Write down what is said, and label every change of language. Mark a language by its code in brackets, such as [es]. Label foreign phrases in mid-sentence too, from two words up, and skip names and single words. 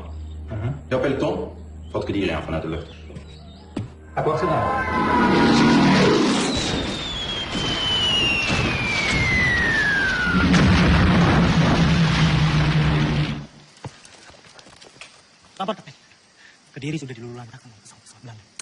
[nl] Jouw peloton valt Kediri aan vanuit de lucht. Aku achterna. [id] Lapor, Kapten. Kediri sudah dilululantakan oleh pesawat-pesawat Belanda.